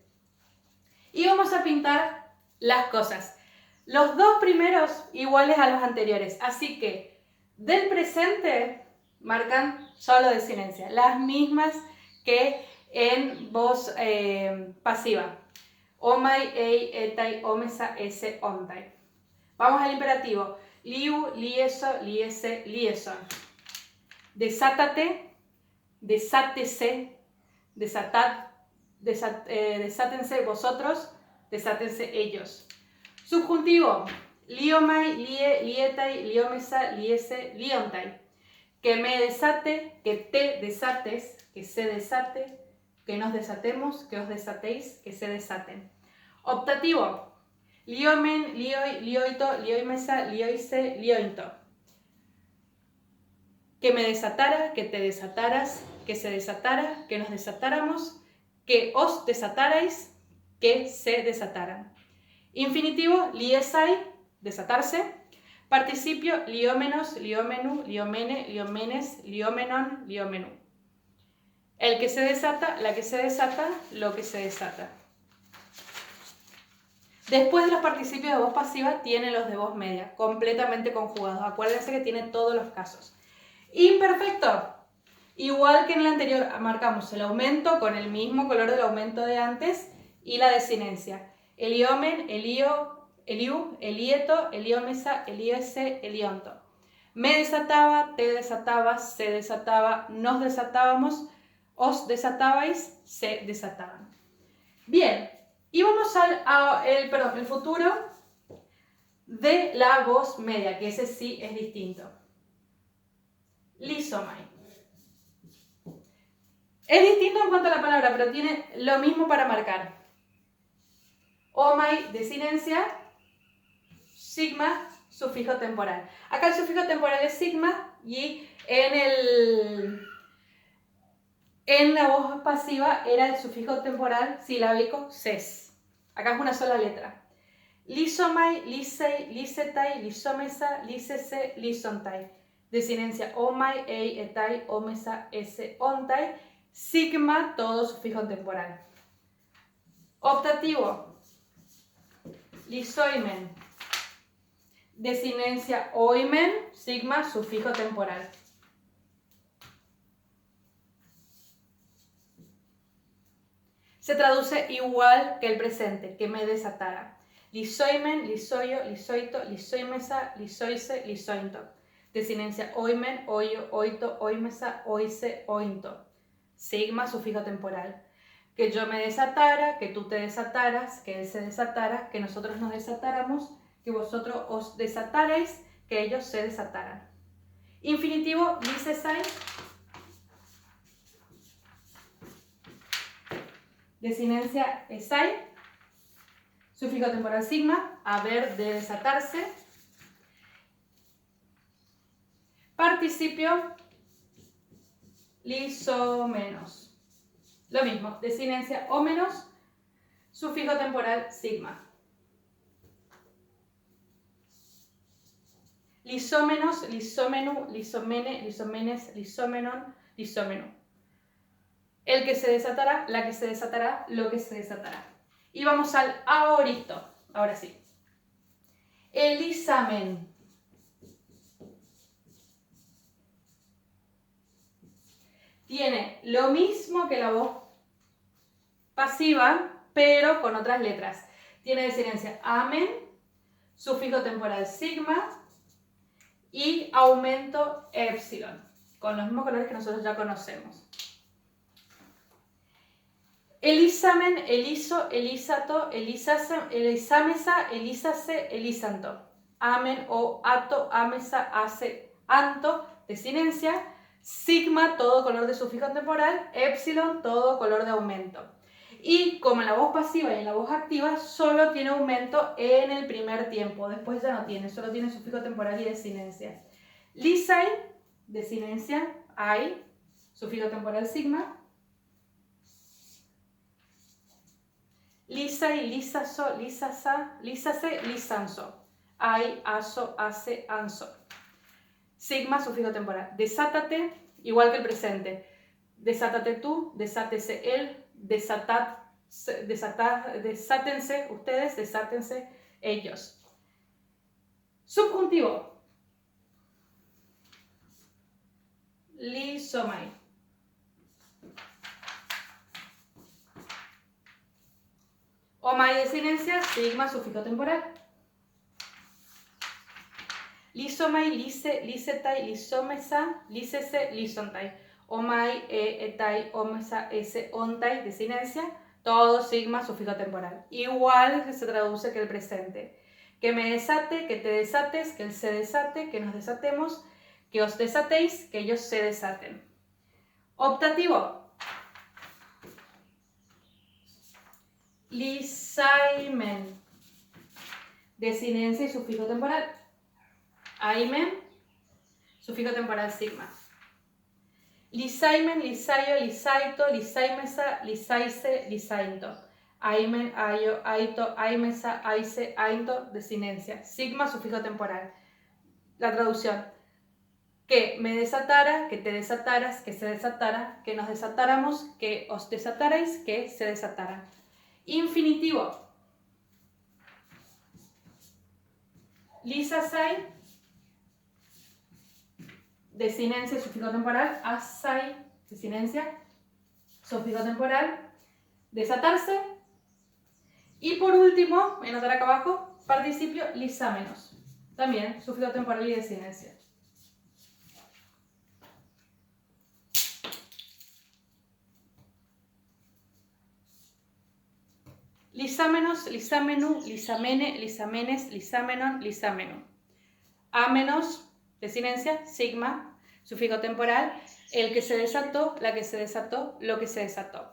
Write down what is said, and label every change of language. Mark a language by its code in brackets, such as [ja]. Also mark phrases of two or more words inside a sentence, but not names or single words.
[es] Y vamos a pintar las cosas. Los dos primeros iguales a los anteriores. Así que del presente marcan solo desinencia. Las mismas que en voz pasiva. [el] ομαι, ει, εται, ομεθα, εσθε, ονται. [es] Vamos al imperativo. [el] λύου, λυέσθω, λύεσθε, λυέσθων. [es] Desátate, desátese, desátense vosotros, desátense ellos. Subjuntivo. [el] λύωμαι, λύῃ, λύηται, λυώμεθα, λύησθε, λύωνται. [es] Que me desate, que te desates, que se desate, que nos desatemos, que os desatéis, que se desaten. Optativo. [el] λυοίμην, λύοιο, λύοιτο, λυοίμεθα, λύοισθε, λύοιντο. [es] Que me desatara, que te desataras, que se desatara, que nos desatáramos, que os desatarais, que se desataran. Infinitivo, liesai, desatarse. [el] Participio, λυόμενος, λυομένου, λυομένη, λυομένης, λυόμενον, λυομένου. [es] El que se desata, la que se desata, lo que se desata. Después de los participios de voz pasiva, tiene los de voz media, completamente conjugados. Acuérdense que tiene todos los casos. Imperfecto. Igual que en el anterior, marcamos el aumento con el mismo color del aumento de antes y la desinencia. [el] ἐλυόμην, ἐλύου, ἐλύου, ἐλύετο, ἐλυόμεθα, ἐλύεσθε, ἐλύοντο. [es] Me desataba, te desatabas, se desataba, nos desatábamos, os desatabais, se desataban. Bien. Y vamos al futuro de la voz media, que ese sí es distinto. Lisomai. Es distinto en cuanto a la palabra, pero tiene lo mismo para marcar. Omai, desinencia, sigma, sufijo temporal. Acá el sufijo temporal es sigma y en la voz pasiva era el sufijo temporal silábico ses. Acá es una sola letra. [el] λύσομαι, λύσει, λύσεται, λυσόμεθα, λύσεσθε, λύσονται. desinencia ομαι, ει, εται, ομεθα, εσθε, ονται, [es] sigma, todo sufijo temporal. Optativo, lisoimen, desinencia oimen, sigma, sufijo temporal. Se traduce igual que el presente, que me desatara. [el] λυσοίμην, λύσοιο, λύσοιτο, λυσοίμεθα, λύσοισθε, λύσοιντο. Desinencia οιμην, οιο, οιτο, οιμεθα, οισθε, οιντο. [es] Sigma, sufijo temporal. Que yo me desatara, que tú te desataras, que él se desatara, que nosotros nos desatáramos, que vosotros os desatarais, que ellos se desataran. Infinitivo, lisesai. Desinencia esai. Sufijo temporal sigma, haber, de desatarse. Participio lisomenos. Lo mismo, desinencia o menos, sufijo temporal sigma. [el] λυσόμενος, λυσομένου, λυσομένη, λυσομένης, λυσόμενον, λυσομένῳ. [es] El que se desatará, la que se desatará, lo que se desatará. Y vamos al aoristo. Ahora sí. Elisamen. Tiene lo mismo que la voz pasiva, pero con otras letras. Tiene desinencia amen, sufijo temporal sigma y aumento epsilon, con los mismos colores que nosotros ya conocemos. [el] ἐλυσάμην, ἐλύσω, ἐλύσατο, ἐλυσάσθην, ἐλυσάμεθα, ἐλύσασθε, ἐλύσαντο. αμην ω ατο, αμεθα, ασθε, αντο, [es] desinencia. Sigma, todo color de sufijo temporal. Epsilon, todo color de aumento. Y como en la voz pasiva y en la voz activa, solo tiene aumento en el primer tiempo. Después ya no tiene, solo tiene sufijo temporal y desinencia. Lisai, desinencia, ai, sufijo temporal sigma. [el] λῦσαι, λυσάσθω, λυσασθα, λύσασθε, λυσάσθων. αι, ασθω, ασθε, ασθων. [es] Sigma, sufijo temporal. Desátate, igual que el presente. Desátate tú, desátese él, desátense ustedes, desátense ellos. Subjuntivo. Lisomai. Omai, desinencia, sigma, sufijo temporal. [el] λύσωμαι, λύσῃ, λύσηται, λυσώμεθα, λύσησθε, λύσωνται. ομαι, εται, ομεθα, εσθε, ονται, [es] desinencia, todo sigma, sufijo temporal. Igual que se traduce que el presente. Que me desate, que te desates, que él se desate, que nos desatemos, que os desatéis, que ellos se desaten. Optativo. Lisaimen. Desinencia y sufijo temporal. Aimen, sufijo temporal sigma. [el] λυσαίμην, λύσαιο, λύσαιτο, λυσαίμεθα, λύσαισθε, λύσαιντο. αιμην, αιο, αιτο, αιμεθα, αισθε, αιντο, [es] desinencia. Sigma, sufijo temporal. La traducción. Que me desatara, que te desataras, que se desatara, que nos desatáramos, que os desatarais, que se desatara. Infinitivo. Lisasai, desinencia, sufijo temporal. Asai, desinencia, sufijo temporal. Desatarse. Y por último, voy a anotar acá abajo, participio lisámenos. También sufijo temporal y desinencia. [el] λυσάμενος, λυσαμένου, λυσαμένη, λυσαμένης, λυσάμενον, λυσαμένου. [es] Amenos, desinencia, sigma, sufijo temporal, el que se desató, la que se desató, lo que se desató.